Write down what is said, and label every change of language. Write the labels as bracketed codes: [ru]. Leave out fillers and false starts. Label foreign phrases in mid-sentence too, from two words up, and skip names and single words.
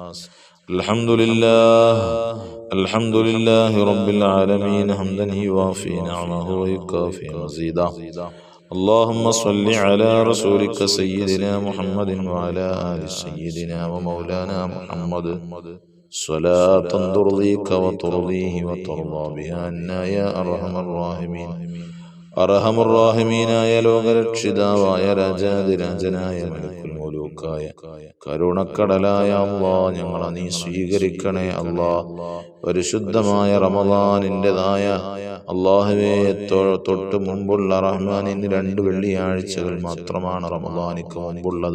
[ar] الحمد لله رب العالمين حمدا يوافي نعمه ويكافي مزيدا. اللهم صل على رسولك سيدنا محمد وعلى آل سيدنا ومولانا محمد صلاة ترضيك وترضيه وترضى بها عنا يا أرحم الراحمين. [ml] അർഹമുർറാഹിമീനായ ലോകരക്ഷിതാവായ രാജാതിരാജനായ [ar] ملك الملوك [ml] കരുണക്കടലായ അല്ലാഹ്, ഞങ്ങളെ നീ സ്വീകരിക്കണേ അല്ലാഹ്. പരിശുദ്ധമായ റമദാനിൻ്റെതായ അല്ലാഹുവേ തൊട്ട് മുമ്പുള്ള റഹ്മാനിന് 2 വെള്ളിയാഴ്ചകൾ മാത്രമാണ് റമദാനിക്ക് മുമ്പുള്ളത്.